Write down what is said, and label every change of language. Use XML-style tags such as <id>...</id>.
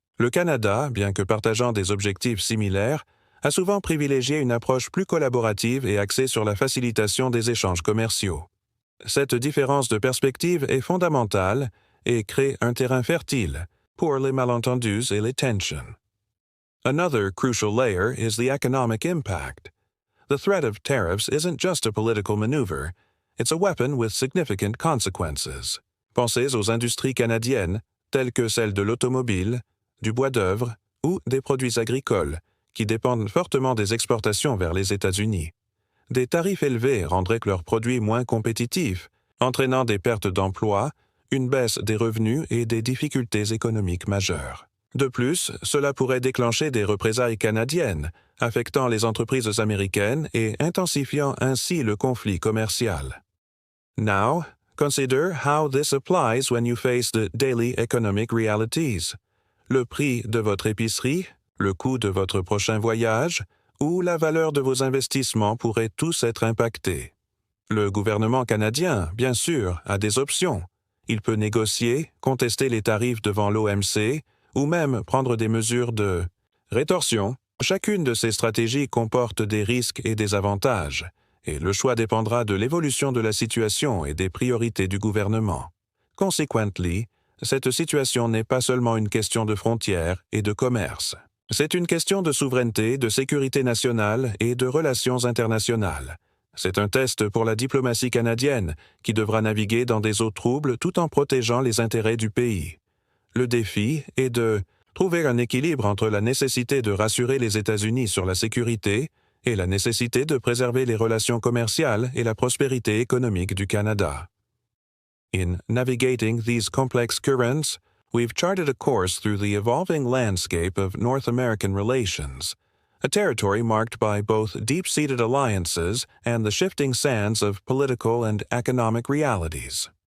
<fr>Le Canada, bien que partageant des objectifs similaires, a souvent privilégié une approche plus collaborative et axée sur la facilitation des échanges commerciaux. Cette différence de perspective est fondamentale et crée un terrain fertile pour les malentendus et les tensions.</fr> <en>Another crucial layer is the economic impact. The threat of tariffs isn't just a political maneuver, it's a weapon with significant consequences.</en> <fr>Pensez aux industries canadiennes, telles que celles de l'automobile, du bois d'œuvre ou des produits agricoles, qui dépendent fortement des exportations vers les États-Unis. Des tarifs élevés rendraient leurs produits moins compétitifs, entraînant des pertes d'emplois, une baisse des revenus et des difficultés économiques majeures. De plus, cela pourrait déclencher des représailles canadiennes, affectant les entreprises américaines et intensifiant ainsi le conflit commercial.</fr> <en>Now, consider how this applies when you face the daily economic realities.</en> <fr>Le prix de votre épicerie, le coût de votre prochain voyage ou la valeur de vos investissements pourraient tous être impactés. Le gouvernement canadien, bien sûr, a des options. Il peut négocier, contester les tarifs devant l'OMC ou même prendre des mesures de rétorsion. Chacune de ces stratégies comporte des risques et des avantages, et le choix dépendra de l'évolution de la situation et des priorités du gouvernement. Consequently, cette situation n'est pas seulement une question de frontières et de commerce. C'est une question de souveraineté, de sécurité nationale et de relations internationales. C'est un test pour la diplomatie canadienne, qui devra naviguer dans des eaux troubles tout en protégeant les intérêts du pays. Le défi est de trouver un équilibre entre la nécessité de rassurer les États-Unis sur la sécurité et la nécessité de préserver les relations commerciales et la prospérité économique du Canada.</fr> <en>In navigating these complex currents, we've charted a course through the evolving landscape of North American relations, a territory marked by both deep-seated alliances and the shifting sands of political and economic realities.</en>